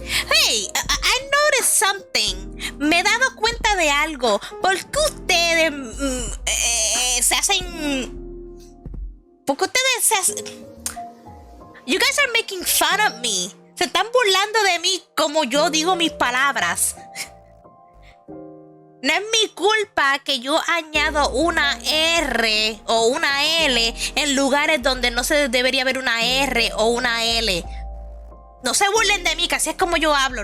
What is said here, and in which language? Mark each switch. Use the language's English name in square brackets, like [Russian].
[English] Hey, I noticed something. [Spanish] Me he dado cuenta de algo. ¿Por qué ustedes se hacen? ¿Por qué ustedes se hacen? [English] You guys are making fun of me. [Spanish] Se están burlando de mí como yo digo mis palabras. No es mi culpa que yo añado una R o una L en lugares donde no se debería haber una R o una L. No se burlen de mí, que así es como yo hablo.